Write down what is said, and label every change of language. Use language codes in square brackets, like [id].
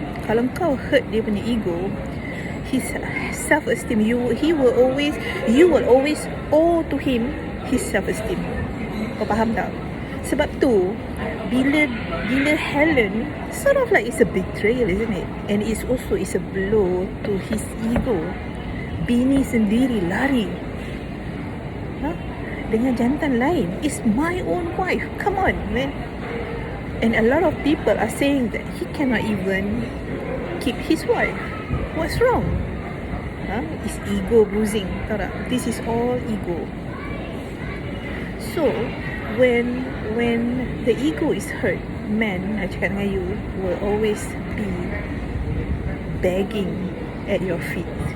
[ms] Kalau kau [en] hurt [ms] dia punya [en] ego, his self-esteem, you will always owe to him his self-esteem. [ms] Kau faham tak? Sebab tu, bila [en] Helen, sort of like it's a betrayal, isn't it? And it's a blow to his ego. [ms] Bini sendiri lari dengan jantan lain. [en] It's my own wife. Come on, man. And a lot of people are saying that he cannot even keep his wife. What's wrong? It's ego bruising. [ms] Tahu tak? [en] This is all ego. So when the ego is hurt, men, I [ms] cakap dengan [en] you, will always be begging at your feet.